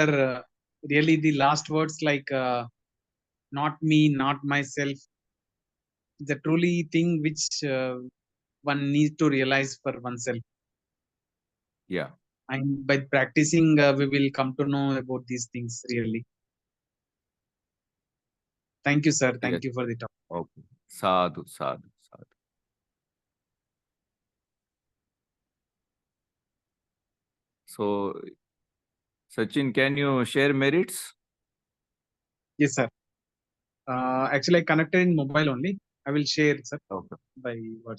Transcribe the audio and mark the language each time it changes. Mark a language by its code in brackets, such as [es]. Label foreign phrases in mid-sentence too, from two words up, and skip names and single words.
[en] Really, the last words like not me, not myself, the truly thing which one needs to realize for oneself. Yeah. And by practicing, we will come to know about these things really. Thank you, sir. Yes. Thank you for the talk. [pi] Okay. Sadhu, sadhu, sadhu. [en] So, Sachin, can you share merits? Yes, sir. Actually, I connected in mobile only. I will share, sir, Okay. by words.